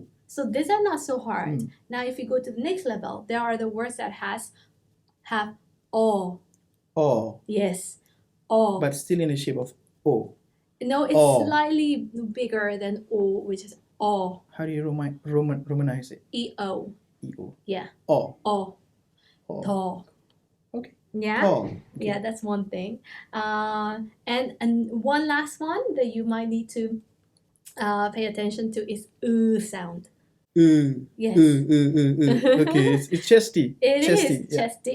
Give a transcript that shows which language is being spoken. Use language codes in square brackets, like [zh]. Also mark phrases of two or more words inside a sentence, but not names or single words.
[en] So these are not so hard. Now, if you go to the next level, there are the words that have O. O. Yes, O. But still in the shape of O. No, it's O. slightly bigger than O, which is O. How do you Romanize it? E-O. E-O. Yeah. O. O. O. To. Okay. Yeah. O. Okay. Yeah, that's one thing. And one last one that you might need to pay attention to is sound. Yes. Okay, it's chesty. It chesty. is chesty.